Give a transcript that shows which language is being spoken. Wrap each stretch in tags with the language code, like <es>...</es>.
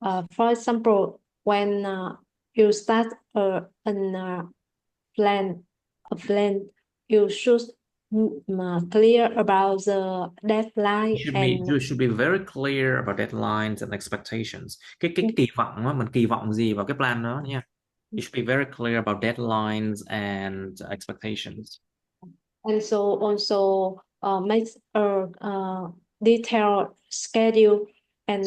<en>For example, when you start a plan, you should clear about the deadline You should be very clear about deadlines and expectations.</en> <vi>Cái kỳ vọng á, mình kỳ vọng gì vào cái plan đó nha.</vi> <en>You should be very clear about deadlines and expectations. and so also make a detailed schedule and</en>